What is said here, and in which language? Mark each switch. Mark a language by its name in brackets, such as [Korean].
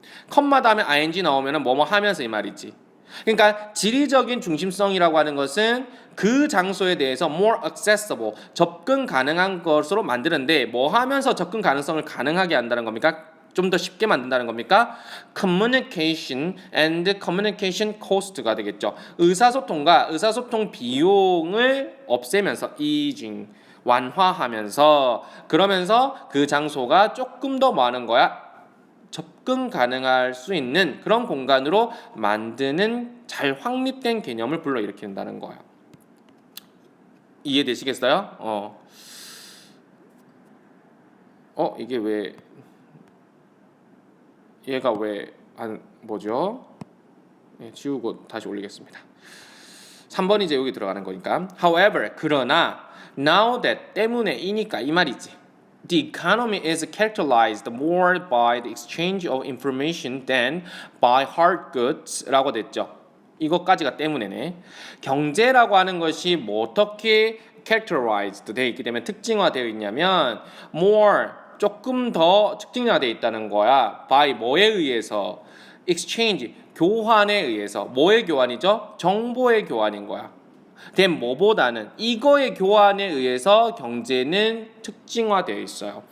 [Korean] 컴마 다음에 ing 나오면 뭐뭐 하면서 이 말이지. 그러니까 지리적인 중심성이라고 하는 것은 그 장소에 대해서 [English] more accessible [Korean] 접근 가능한 것으로 만드는데 뭐 하면서 접근 가능성을 가능하게 한다는 겁니까? 좀 더 쉽게 만든다는 겁니까? [English] Communication and communication cost가 [Korean] 되겠죠. 의사소통과 의사소통 비용을 없애면서 easing 완화하면서 그러면서 그 장소가 조금 더 뭐 하는 거야? 접근 가능할 수 있는 그런 공간으로 만드는 잘 확립된 개념을 불러일으킨다는 거예요. 이해되시겠어요? 이게 왜 얘가 왜 안 뭐죠? 지우고 다시 올리겠습니다. 3번이 이제 여기 들어가는 거니까. However, 그러나 [English] now that [Korean] 때문에이니까 이 말이지. [English] The economy is characterized more by the exchange of information than by hard goods [Korean] 라고 됐죠. 이것까지가 때문에네. 경제라고 하는 것이 뭐 어떻게 characterized 되어 있기 때문에 특징화되어 있냐면 more 조금 더 특징화되어 있다는 거야. by 뭐에 의해서? exchange 교환에 의해서. 뭐의 교환이죠? 정보의 교환인 거야. then 뭐보다는 이거의 교환에 의해서 경제는 특징화되어 있어요.